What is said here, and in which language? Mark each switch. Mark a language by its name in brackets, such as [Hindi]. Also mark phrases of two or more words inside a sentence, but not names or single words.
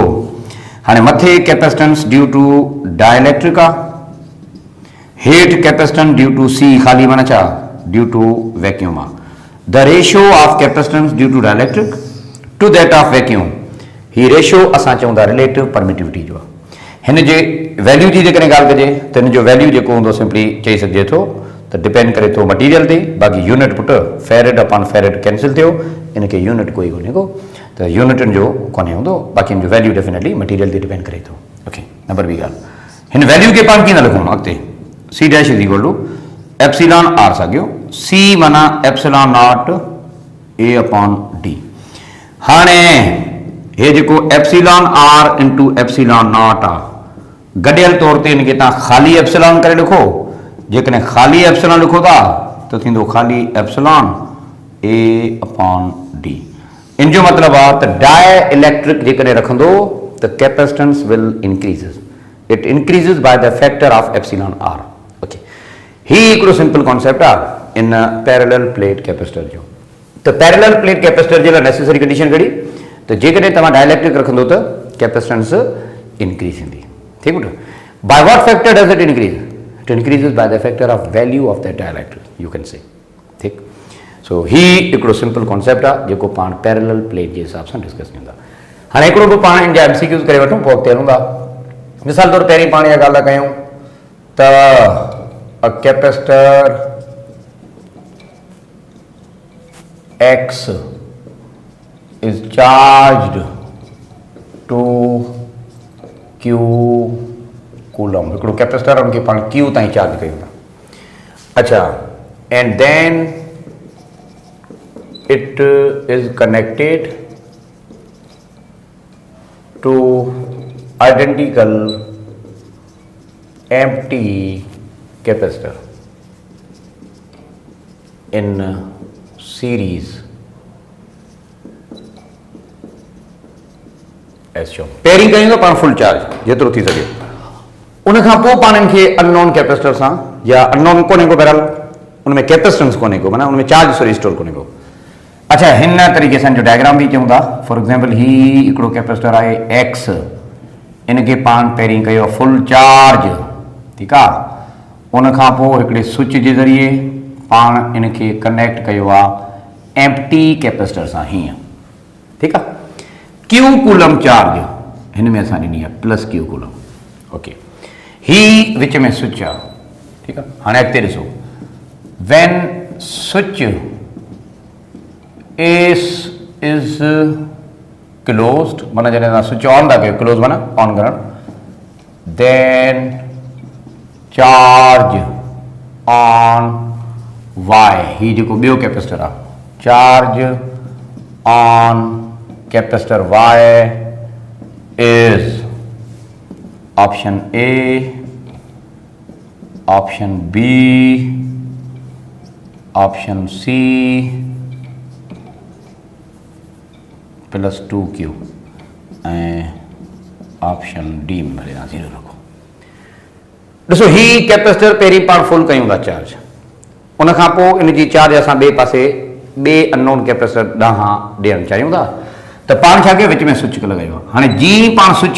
[Sindhi] हाणे मथे [English] capacitance due to dielectric [Sindhi] आहे, हेठि [English] capacitance due to C, [Sindhi] खाली माना छा, [English] due to vacuum [Sindhi] आहे। [English] the ratio of capacitance due to dielectric to that of vacuum, [Sindhi] ही रेशियो असां चऊं था [English] relative permittivity [Sindhi] जो आहे। हिन जे वैल्यू जी जेकॾहिं ॻाल्हि कजे त हिन जो वैल्यू जेको हूंदो सिंपली चई सघिजे थो त डिपेंड करे थो मटीरियल ते, बाक़ी यूनिट पुटु [English] farad upon farad [Sindhi] कैंसिल थियो, इनखे यूनिट कोई कोन्हे को, त यूनिटनि जो कोन्हे हूंदो, बाक़ी हिन जो वैल्यू डेफिनेटली मटीरियल ते डिपेंड करे थो। ओके, नंबर ॿी ॻाल्हि, हिन वैल्यू खे पाण कीअं था लिखूं अॻिते, [English] C dash is equal to epsilon r साॻियो, सी माना epsilon naught A upon D. [Sindhi] हाणे हे जेको [English] epsilon r into epsilon naught [Sindhi] आहे, गॾियल तौर ते हिनखे तव्हां ख़ाली एप्सिलॉन करे लिखो। जेकॾहिं ख़ाली एप्सिलॉन लिखो था त थींदो ख़ाली [English] epsilon A upon D. [Sindhi] इन जो मतिलबु आहे त डाई इलेक्ट्रिक जेकॾहिं रखंदो त कैपेसिटेंस [English] will increases, it increases by the factor of epsilon r. [Sindhi] ओके, ही हिकिड़ो [English] simple concept [Sindhi] आहे इन [English] parallel plate capacitor [Sindhi] जो। त [English] parallel plate capacitor [Sindhi] जे लाइ [English] necessary condition [Sindhi] कहिड़ी, त जेकॾहिं तव्हां डाइलेक्ट्रिक रखंदो त कैपेसिटेंस इंक्रीज़ थींदी। ठीकु आहे, [English] by what factor does it increase, it increases by the factor of value of the dielectric, you can say. [Sindhi] ठीकु, सो ही हिकिड़ो [English] simple concept [Sindhi] आहे जेको पाण [English] parallel plate [Sindhi] जे हिसाब सां डिस्कस कंदा। हाणे हिकिड़ो बि पाण हिन जा MCQs करे वठूं, पोइ अॻिते हलूं था। मिसाल तौरु पहिरीं पाण इहा ॻाल्हि था कयूं त [English] a capacitor X is charged to Q coulomb, [Sindhi] हिकिड़ो कैपेसिटर उनखे पाण Q ताईं चार्ज कयूं था। अच्छा, [English] and then it is connected to identical empty capacitor। in series as shown. [Sindhi] पेयरिंग कयूं तो पाण [English] full charge [Sindhi] जेतिरो थी सके उन खां पोइ पाण इनखे [English] unknown capacitor [Sindhi] सां या अननोन कोन्हे को बहरहाल उनमें कैपेसिटेंस कोन्हे को माना उनमें चार्ज सो स्टोर कोन्हे को। अच्छा हिन तरीक़े सां जो डायग्राम भी चऊं था [English] for example [Sindhi] ही हिकिड़ो कैपेसिटर आहे एक्स इनखे पाण पहिरीं कयो आहे [English] full charge [Sindhi] ठीकु आहे उन खां पोइ हिकिड़े स्विच जे ज़रिए पाण इनखे कनेक्ट कयो आहे [English] empty capacitor [Sindhi] सां हीअं ठीकु आहे [English] Q coulomb charge [Sindhi] हिन में असां ॾिनी आहे [English] plus Q coulomb okay [Sindhi] ही विच में स्विच आहे ठीकु आहे हाणे अॻिते ॾिसो [English] when switch is closed [Sindhi] माना जॾहिं तव्हां [English] switch on [Sindhi] था कयो क्लोज माना ऑन करणु [English] then charge on y [Sindhi] ही जेको ॿियो कैपेसिटर आहे [English] charge on capacitor y is option A option B option C plus 2Q [Sindhi] ऐं [English] option D [Sindhi] में भले तव्हां 0 रखो ॾिसो ही कैपेसिटर पहिरीं पाण फुल कयूं था चार्ज उन खां पोइ इन जी चार्ज असां ॿिए पासे ॿिए अननोन कैपेसिटर ॾांहुं ॾियणु चाहियूं था त पाण छा कयो विच में स्विच लॻायो आहे हाणे जीअं पाण स्विच